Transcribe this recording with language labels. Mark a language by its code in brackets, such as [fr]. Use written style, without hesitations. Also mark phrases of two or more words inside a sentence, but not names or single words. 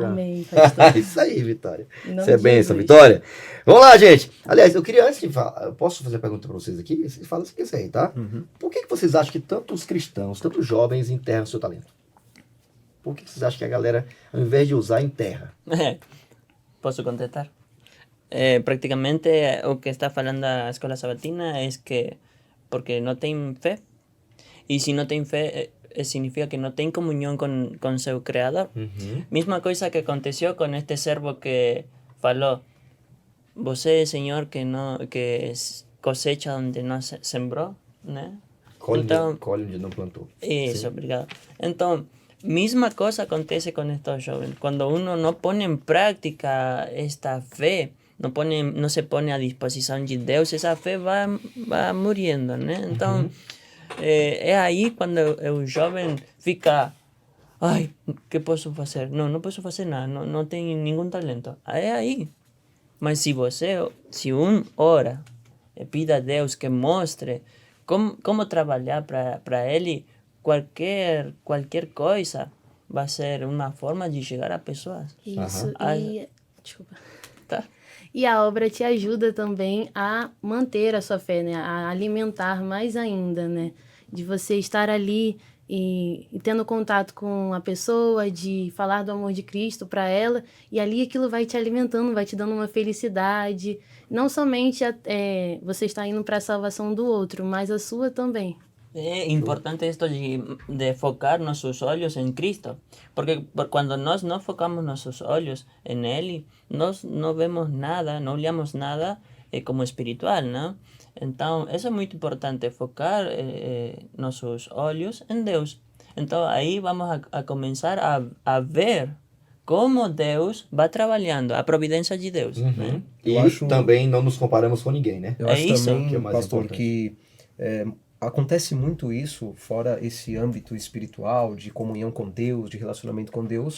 [pt] Amém, pastor. Isso aí, Vitória. Em nome Isso é de bênção, Jesus. Vitória. Vamos lá, gente. Aliás, eu queria, antes de falar, eu posso fazer a pergunta para vocês aqui? Vocês falam o que aí, tá? Por que vocês acham que tantos cristãos, tantos jovens enterram seu talento? por que vocês acham que a galera, ao invés de usar, enterra? [es] ¿Puedo contestar? Prácticamente lo que está falando la escuela sabatina es que porque no tienen fe, y si no tienen fe significa que no tienen comunión con su creador. Misma cosa que aconteció con este servo [pt] que falou, você, Senhor, [es] que cosecha [pt] onde não sembrou, né? Colhe onde não plantou. Isso, Sim. obrigado. Então, [es] misma cosa acontece con estos jóvenes. Cuando uno no pone en práctica esta fe, no se pone a disposición de Dios, esa fe va muriendo, ¿no? Entonces, es ahí cuando el joven fica, ay, ¿qué puedo hacer? No puedo hacer nada, no tengo ningún talento. Es ahí. Mas si un ora, pide a Dios que muestre cómo trabajar para él, [pt] qualquer coisa vai ser uma forma de chegar a pessoas. Isso, desculpa. Tá. E a obra te ajuda também a manter a sua fé, né? A alimentar mais ainda, né? De você estar ali e tendo contato com a pessoa, de falar do amor de Cristo para ela, e ali aquilo vai te alimentando, vai te dando uma felicidade. Não somente você está indo para a salvação do outro, mas a sua também. [es] Es importante esto de focar nuestros ojos en Cristo, porque cuando nos no focamos nuestros ojos en Él, no vemos nada, no olhamos nada como espiritual, ¿no? Entonces, eso es muy importante, focar nuestros ojos en Dios. Entonces, ahí vamos a comenzar a ver como [pt] Deus vai trabalhando, a providência de Deus. Né? E também não nos comparamos com ninguém, né? Eu acho isso também, que é o mais pastor, importante. que acontece muito isso, fora esse âmbito espiritual, de comunhão com Deus, de relacionamento com Deus.